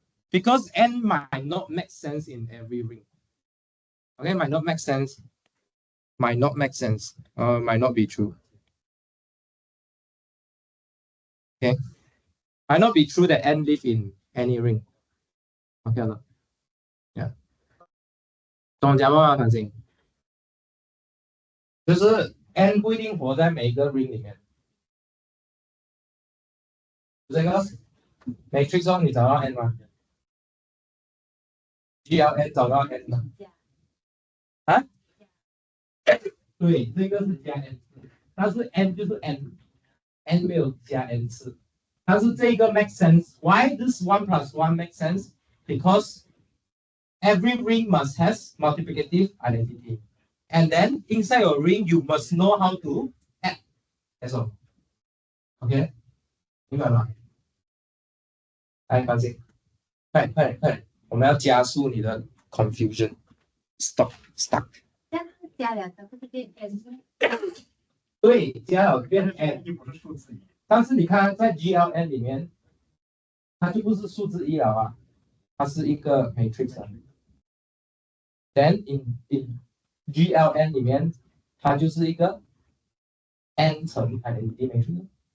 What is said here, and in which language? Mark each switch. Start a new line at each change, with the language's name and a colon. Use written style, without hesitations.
English: Because n might not make sense in every ring. Okay, might not make sense. Might not make sense. Might not be true. Okay. Might not be true that n live in any ring. Okay or not? Yeah.
Chinese: 懂讲吗？反正就是 n 不一定活在每一个 ring 里面。这个 matrix 你找到 n 吗？GLN 找到 n 吗？啊？对，这个是加 n 次，但是 n 就是 n 没有加 n 次，但是这个
English: make sense. Why this 1 plus 1 makes sense? Because every ring must has multiplicative identity. And then inside your ring, you must know how to add. That's all. Okay?
Chinese: 明白吗？来，放心，快，我们要加速你的 confusion.
English: Stuck.
Chinese: 加两个不是变 n？对，加了变 n，又不是数字一。但是你看在 GLN 里面，它就不是数字一了它是一个 matrix。 Then in GLN 里面，它就是一个 n 层 identity matrix。